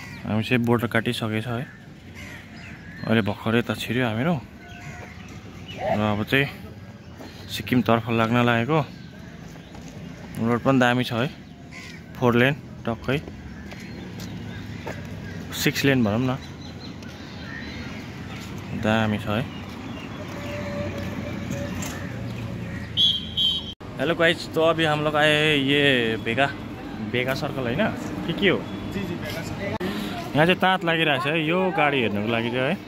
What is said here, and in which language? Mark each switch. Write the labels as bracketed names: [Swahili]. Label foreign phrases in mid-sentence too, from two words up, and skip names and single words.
[Nepali] हामी चाहिँ बोर्डर काटिसकेछ है। अहिले भर्खरै यता छिर्यो हामीहरू र अब चाहिँ सिक्किमतर्फ लाग्न लागेको। रोड पनि दामी छ है 4 लेन टक्कै 6 लेन भनौँ न दामी छ है। [English] hello guys [Hindi] तो अभी हम लोग आए हैं ये बेगा सर्कल है ना [Nepali] के हो यहाँ चाहिँ तात लागिरहेछ है यो गाडी हेर्नुको लागि चाहिँ है।